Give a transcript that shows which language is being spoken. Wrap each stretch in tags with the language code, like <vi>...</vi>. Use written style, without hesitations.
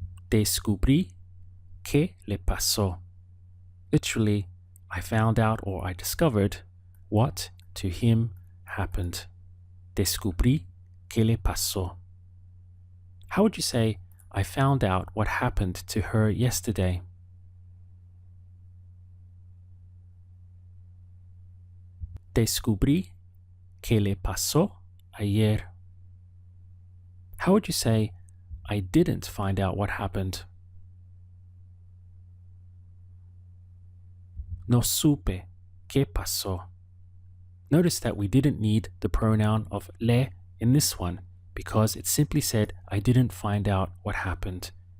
<en>Descubrí qué le pasó. Literally, I found out or I discovered what to him happened. Descubrí qué le pasó. How would you say, I found out what happened to her yesterday?</en> <es>Descubrí qué le pasó ayer.</es> <en>How would you say, I didn't find out what happened? No supe qué pasó. Notice that we didn't need the pronoun of le in this one because it simply said, I didn't find out what happened.</en>